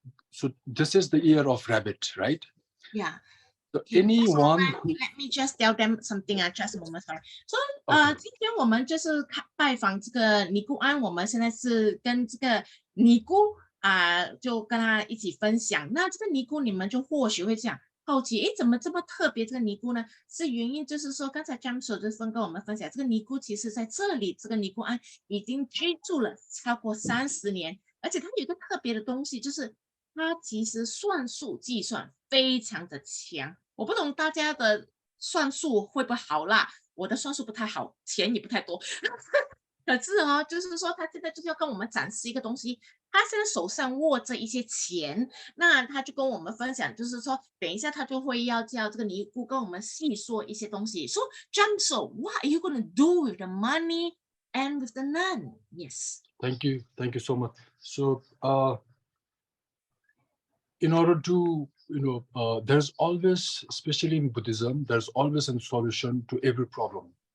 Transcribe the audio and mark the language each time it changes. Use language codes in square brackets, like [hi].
[en] So this is the year of rabbit, right? Yeah. So anyone let me just tell them something. Just a moment, sorry. [zh] So 今天我们就是拜访这个尼姑庵，我们现在是跟这个尼姑就跟他一起分享。那这个尼姑你们就或许会这样好奇，怎么这么特别？这个尼姑呢，是原因就是说，刚才 Jamso 就跟我们分享，这个尼姑其实在这里，这个尼姑庵已经居住了超过30年，而且它有一个特别的东西，就是它其实算术计算非常的强。我不懂大家的算术会不会好啦，我的算术不太好，钱也不太多。可是就是说他现在就是要跟我们展示一个东西，他现在手上握着一些钱，那他就跟我们分享，就是说等一下他就会要叫这个尼姑跟我们细说一些东西。 [en] So Jamso, what are you going to do with the money and with the nun? Yes. Thank you so much. So in order to there's always, especially in Buddhism, there's always a solution to every problem.